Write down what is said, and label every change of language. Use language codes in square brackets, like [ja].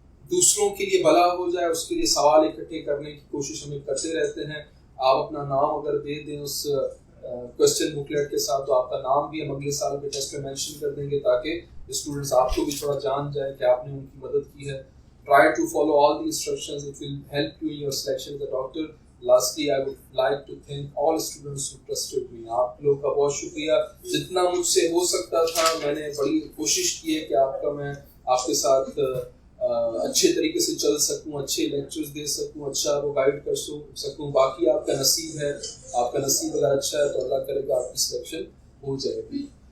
[hi] दूसरों के लिए भला हो जाए उसके लिए सवाल इकट्ठे करने की कोशिश हमें करते रहते हैं। आप अपना नाम अगर दे दें उस क्वेश्चन बुकलेट के साथ तो आपका नाम भी हम अगले साल के टेस्ट में मेंशन कर देंगे ताकि स्टूडेंट्स आपको भी थोड़ा जान जाए कि आपने उनकी मदद की है। [en] Try to follow all the instructions, it will help you in your selection as a doctor. Lastly, I would like to thank all students who trusted me. [hi] आप लोगों का बहुत शुक्रिया। जितना मुझसे हो सकता था मैंने बड़ी कोशिश की है कि मैं आपके साथ अच्छे तरीके से चल सकूं, अच्छे लेक्चर्स दे सकूं, अच्छा वो गाइड कर सकूं। बाकी आपका नसीब है, आपका नसीब अगर अच्छा है तो अल्लाह करेगा आपकी सिलेक्शन हो जाएगी।